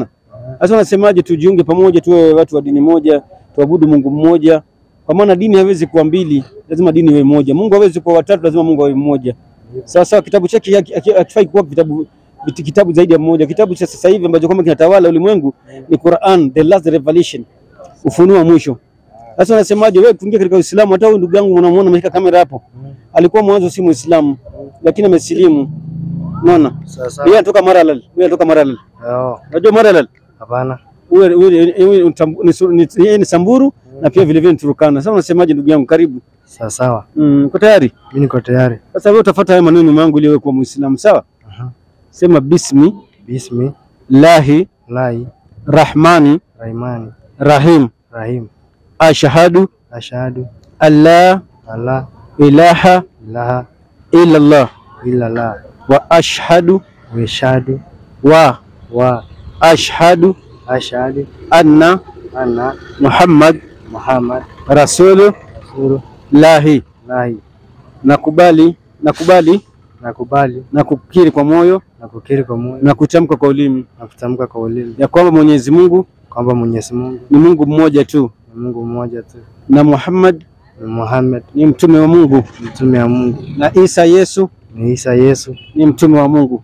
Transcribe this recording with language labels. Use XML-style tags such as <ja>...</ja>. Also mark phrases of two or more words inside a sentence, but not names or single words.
<sw>Sasa unasemaje tujiunge pamoja tuwe watu wa dini moja, tuabudu Mungu mmoja? Kwa maana dini haiwezi kuwa mbili, lazima dini iwe moja. Mungu hawezi kuwa watatu, lazima Mungu awe mmoja. Sasa kitabu chake hakifai kuwa kitabu zaidi ya mmoja. Kitabu cha sasa hivi ambacho kama kinatawala ulimwengu ni Quran,</sw> <en>the last revelation,</en> <sw>ufunuo mwisho. Sasa unasemaje wewe kuingia katika Uislamu? Hata huyu ndugu yangu unamuona ameshika kamera hapo, alikuwa mwanzo si Muislamu lakini amesilimu. Unaona? Yeye anatoka Maralal. Unajua Maralal? Hapana. Wewe ni Samburu na pia vile vile Turkana. Sasa unasemaje ndugu yangu? Karibu. Sawa. Uko tayari? Mimi niko tayari. Sasa wewe utafuata haya maneno yangu ili uwe kwa Muislamu, sawa?</sw> <ar>Sema بسم الله الرحمن الرحيم أشهد أن لا إله إلا الله وأشهد وأشهد أن محمد رسول الله.</ar> <sw>Nakubali na kukiri kwa moyo na kutamka kwa ulimi ya kwamba Mwenyezi Mungu ni Mungu mmoja tu na Muhammad ni mtume wa Mungu na Isa Yesu ni mtume wa Mungu.</sw>